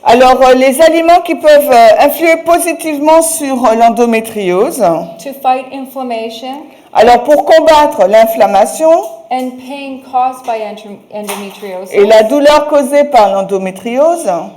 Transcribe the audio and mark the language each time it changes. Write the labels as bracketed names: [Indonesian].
[French] Alors, les aliments qui peuvent influer positivement sur l'endométriose. [English] to fight inflammation [French] Alors, pour combattre l'inflammation [English] and pain caused by endometriosis, [French] et la douleur causée par l'endométriose,